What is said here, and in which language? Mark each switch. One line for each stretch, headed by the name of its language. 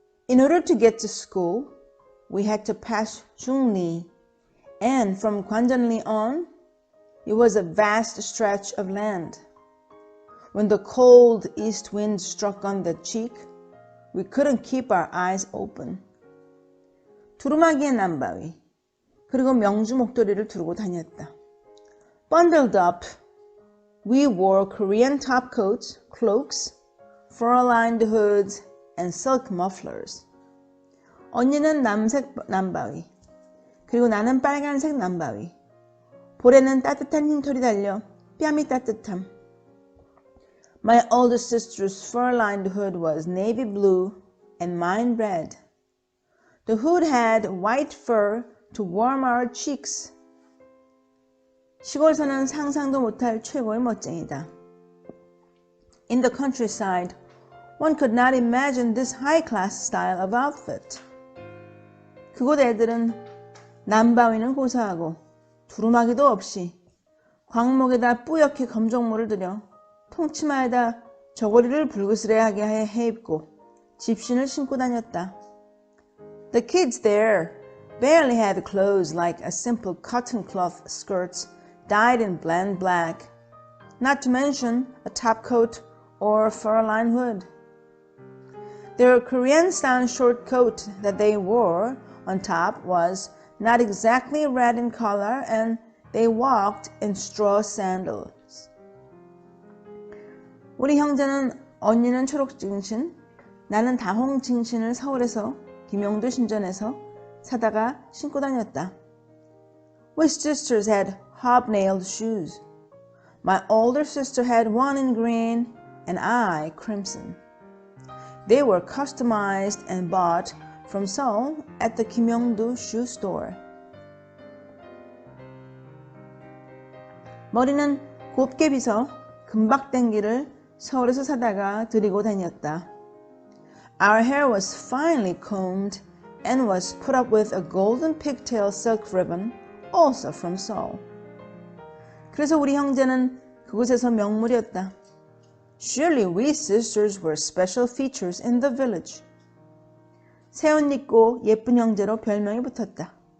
English: In order to get to school, we had to pass 중리, and from 관전리 on, it was a vast stretch of land. When the cold east wind struck on the cheek, we couldn't keep our eyes open.
Korean: 두루마기의 남바위, 그리고 명주 목도리를 두르고 다녔다.
English: Bundled up, we wore Korean topcoats, cloaks, fur-lined hoods, and silk mufflers.
Korean: 언니는 남색 남바위, 그리고 나는 빨간색 남바위. 볼에는 따뜻한 흰털이 달려 뺨이 따뜻함.
English: My older sister's fur-lined hood was navy blue and mine red. The hood had white fur to warm our cheeks.
Korean: 시골에서는 상상도 못할 최고의 멋쟁이다.
English: In the countryside, one could not imagine this high-class style of outfit.
Korean: 그곳 애들은 남바위는 고사하고 두루마기도 없이 광목에다 뿌옇게 검정모를 들여 통치마에다 저고리를 불그스레하게 해 입고 집신을 신고 다녔다.
English: The kids there barely had clothes like a simple cotton cloth skirts dyed in bland black, not to mention a topcoat or a fur-lined hood. Their Korean-style short coat that they wore on top was not exactly red in color, and they walked in straw sandals.
Korean: 우리 형제는 언니는 초록증신, 나는 다홍증신을 서울에서 김영도 신전에서 사다가 신고 다녔다.
English: We sisters had hobnailed shoes. My older sister had one in green and I crimson. They were customized and bought from Seoul at the Kimyeongdo shoe store.
Korean: 머리는 곱게 빗어 금박댕기를 서울에서 사다가 들이고 다녔다.
English: Our hair was finely combed and was put up with a golden pigtail silk ribbon, also from Seoul.
Korean: 그래서 우리 형제는 그곳에서 명물이었다.
English: Surely we sisters were special features in the village.
Korean: 새 옷 입고 예쁜 형제로 별명이 붙었다.